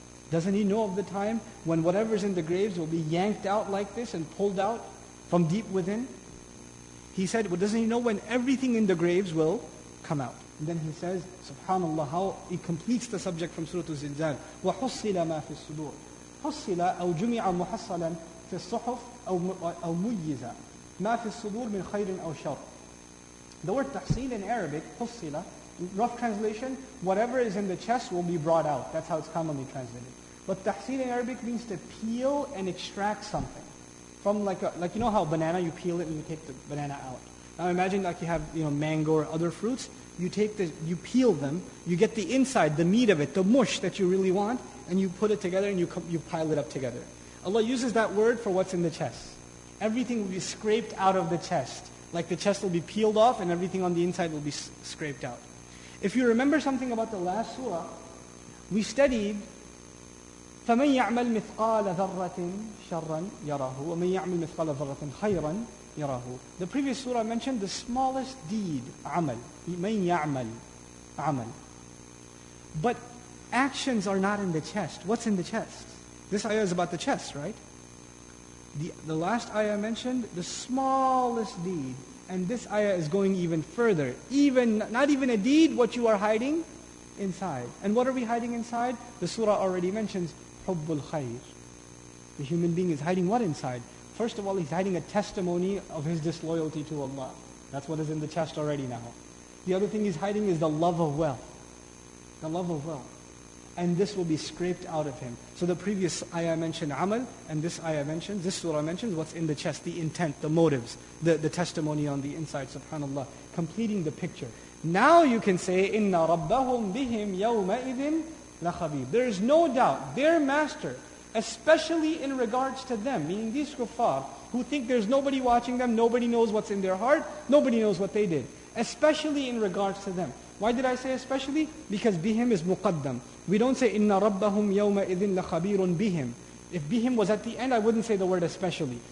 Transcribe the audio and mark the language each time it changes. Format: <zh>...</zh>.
<en>Doesn't he know of the time when whatever's in the graves will be yanked out like this and pulled out from deep within? He said, well, doesn't he know when everything in the graves will come out? And then he says, SubhanAllah, how he completes the subject from Surah Al-Zilzal.</en> <ar>وَحُصِّلَ مَا فِي الصُّدُورِ. حُصِّلَ أو جُمِعَ مُحَصَّلًا في الصحف أو مُيِّزَ ما في الصدور من خير أو شر.</ar> <en>The word tahsil in Arabic, حُصِّلَ, rough translation, whatever is in the chest will be brought out. That's how it's commonly translated. But tahsil in Arabic means to peel and extract something. From like you know how banana, you peel it and you take the banana out. Now imagine like you have mango or other fruits. You peel them, you get the inside, the meat of it, the mush that you really want, and you put it together and you pile it up together. Allah uses that word for what's in the chest. Everything will be scraped out of the chest. Like the chest will be peeled off and everything on the inside will be scraped out. If you remember something about the last surah, we studied</en> <ar>فَمَنْ يَعْمَلْ مِثْقَالَ ذَرَّةٍ شَرًّا يَرَهُ وَمَنْ يَعْمَلْ مِثْقَالَ ذَرَّةٍ خَيْرًا يَرَهُ.</ar> <en>The previous surah mentioned the smallest deed, amal.</en> <ar>مَنْ يَعْمَلْ amal.</ar> <en>But actions are not in the chest. What's in the chest? This ayah is about the chest, right? The last ayah mentioned the smallest deed. And this ayah is going even further. Not even a deed, what you are hiding inside. And what are we hiding inside? The surah already mentions hubbul khair. The human being is hiding what inside? First of all, he's hiding a testimony of his disloyalty to Allah. That's what is in the chest already now. The other thing he's hiding is the love of wealth. The love of wealth. And this will be scraped out of him. So the previous ayah mentioned amal, and this surah mentions what's in the chest, the intent, the motives, the testimony on the inside, subhanAllah, completing the picture. Now you can say,</en> <ar>إِنَّ رَبَّهُمْ بِهِمْ يَوْمَئِذٍ لَخَبِيرٌ.</ar> <en>There is no doubt, their master, especially in regards to them, meaning these kuffar, who think there's nobody watching them, nobody knows what's in their heart, nobody knows what they did. Especially in regards to them. Why did I say especially? Because bihim is muqaddam. We don't say inna rabbahum yawma idhin lakhabirun bihim. If bihim was at the end, I wouldn't say the word especially.</en>